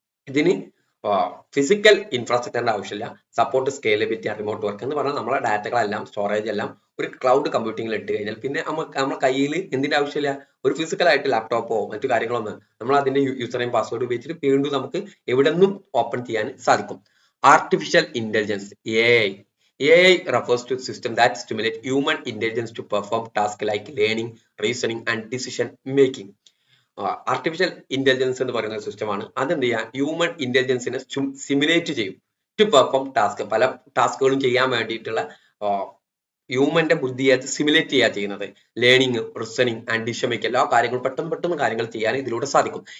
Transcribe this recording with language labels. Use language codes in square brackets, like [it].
[ml] ഇതിന് ഫിസിക്കൽ ഇൻഫ്രാസ്ട്രക്ചറിന്റെ ആവശ്യമില്ല, [en] support scalability and remote work [ml] എന്ന് പറഞ്ഞാൽ നമ്മളെ ഡാറ്റകളെല്ലാം, സ്റ്റോറേജ് എല്ലാം ഒരു ക്ലൗഡ് കമ്പ്യൂട്ടിംഗിൽ ഇട്ട് കഴിഞ്ഞാൽ പിന്നെ നമ്മുടെ കയ്യിൽ എന്തിന്റെ ആവശ്യമില്ല, ഒരു ഫിസിക്കൽ ആയിട്ട് ലാപ്ടോപ്പോ മറ്റു കാര്യങ്ങളൊന്നും. നമ്മൾ അതിന്റെ യൂസർ നെയിം പാസ്വേഡ് ഉപയോഗിച്ചിട്ട് വീണ്ടും നമുക്ക് എവിടെ നിന്നും ഓപ്പൺ ചെയ്യാൻ സാധിക്കും. [en] Artificial intelligence, AI. AI refers to system that stimulate human intelligence to perform tasks like learning, reasoning and decision making. [ml] Artificial intelligence എന്ന് പറയുന്ന സിസ്റ്റമാണ്. അതെന്ത് ചെയ്യാം, ഹ്യൂമൻ ഇന്റലിജൻസിനെ സിമുലേറ്റ് ചെയ്യും [en] To perform task. [ml] പല ടാസ്കുകളും ചെയ്യാൻ വേണ്ടിയിട്ടുള്ള ഹ്യൂമന്റെ ബുദ്ധിയെ സിമുലേറ്റ് ചെയ്യുക ചെയ്യുന്നത്. ലേണിംഗ്, റിസണിങ് ആൻഡ് ഡിസിഷൻ മേക്കിംഗ്, എല്ലാ കാര്യങ്ങളും പെട്ടെന്ന് കാര്യങ്ങൾ ചെയ്യാൻ ഇതിലൂടെ സാധിക്കും.